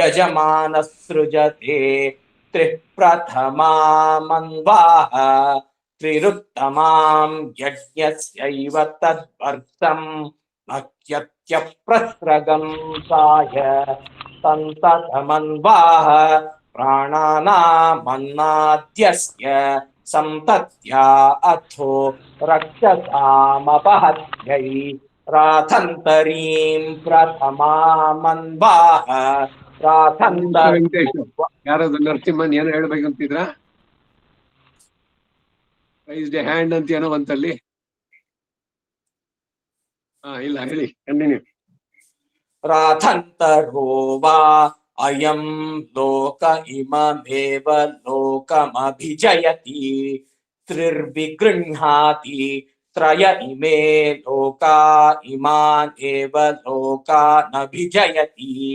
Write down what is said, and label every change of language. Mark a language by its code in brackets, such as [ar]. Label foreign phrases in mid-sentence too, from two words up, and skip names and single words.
[sa] तद्यजमानः सृजते त्रिः प्रथमामन्वाः त्रिरुत्तमां यज्ञस्यैव तद्वर्षम् अत्यत्यप्रस्रगं साय सन्ततमन्वाह प्राणानामन्नाद्यस्य संतत्या अथो रक्षसामपहत्यै राथन्तरीं प्रथमामन्वाह [kn] ವೆಂಕಟೇಶ್ ಯಾರಾದ್ರು ನರಸಿಂಹನ್ ಏನೋ ಹೇಳ್ಬೇಕಂತಿದ್ರ? [en] raise the hand [kn] ಅಂತ ಏನೋ ಬಂತಲ್ಲಿ. ಇಲ್ಲ ಹೇಳಿ, ಕಂಟಿನ್ಯೂ. [sa] राथन्तरो वा अयं लोक इममेव लोकमभिजयति त्रिर्विगृह्णाति त्रय इमे लोका इमान् एव लोकानभिजयति